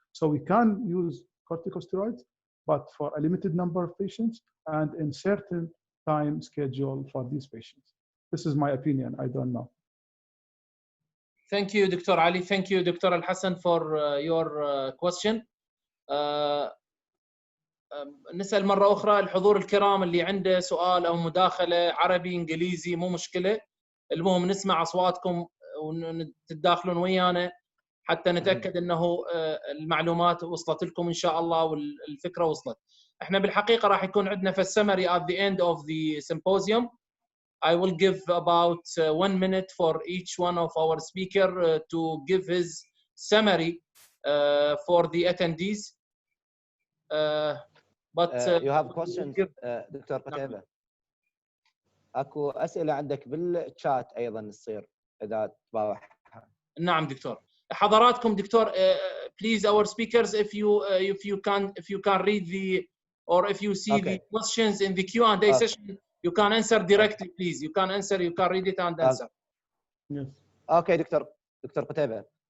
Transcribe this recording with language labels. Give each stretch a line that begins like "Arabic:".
English: So we can use corticosteroids, but for a limited number of patients and in certain time schedule for these patients. This is my opinion. I don't know. Thank you, Dr. Ali. Thank you, Dr. Al Hassan, for your question.
Arabic: نسأل مرة أخرى الحضور الكرام اللي عنده سؤال أو مداخلة عربي إنجليزي مو مشكلة، المهم نسمع أصواتكم وتتداخلون ويانا حتى نتأكد أنه المعلومات وصلت لكم إن شاء الله والفكرة وصلت. إحنا بالحقيقة راح يكون عندنا في السمري at the end of the symposium.
English: I will give about 1 minute for each one of our speaker to give his summary for the attendees. But you have questions, doctor Qutaiba.
Arabic: اكو أسئلة عندك بالشات أيضا تصير إذا تباوح. نعم دكتور. حضراتكم دكتور
English: please our speakers if you can read the or if you see the questions in the Q&A session you can answer directly please. You can answer, you can read it and answer. Yes. Okay doctor Qutaiba.